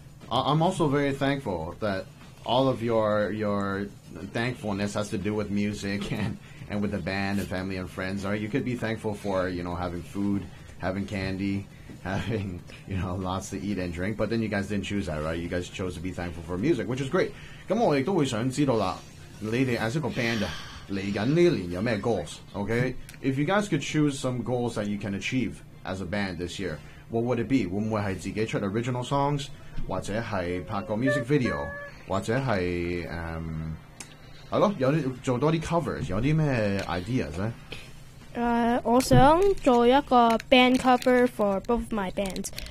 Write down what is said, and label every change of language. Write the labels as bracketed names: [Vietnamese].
[English] I'm also very thankful that all of your thankfulness has to do with music and with the band and family and friends. Right? You could be thankful for, you know, having food, having candy, having, you know, lots to eat and drink. But then you guys didn't choose that, right? You guys chose to be thankful for music, which is great. [Cantonese] 咁我亦都會想知道啦，你哋 [English] as a band [Cantonese] 嚟緊呢年有咩 [English] goals？ Okay， if you guys could choose some goals that you can achieve as a band this year， what would it be？ [Cantonese] 會唔會係自己出 [English] original songs， [Cantonese] 或者係拍個 [English] music video， [Cantonese] 或者係係咯，有啲做多啲 [English] covers， [Cantonese] 有啲咩 [English] ideas [Cantonese] 咧？我想做一個 [English] band cover for both my bands。